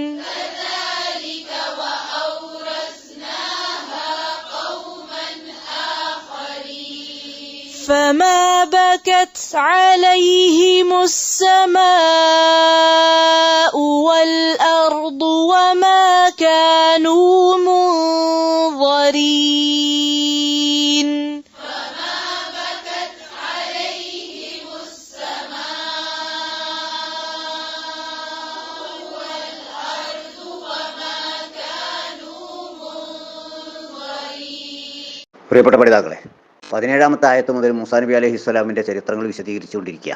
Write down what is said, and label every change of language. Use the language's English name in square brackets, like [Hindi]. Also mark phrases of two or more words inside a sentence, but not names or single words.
[Arabic] فما بكت عليهم السماء والأرض وما كانوا منظرين. [Malayalam] പ്രിയപ്പെട്ട പഠിതാക്കളെ, 17-ാമത്തെ ആയത്ത് മുതൽ മൂസാ നബി അലൈഹിസ്സലാമിൻ്റെ ചരിത്രങ്ങൾ വിശദീകരിച്ചുകൊണ്ടിരിക്കുക.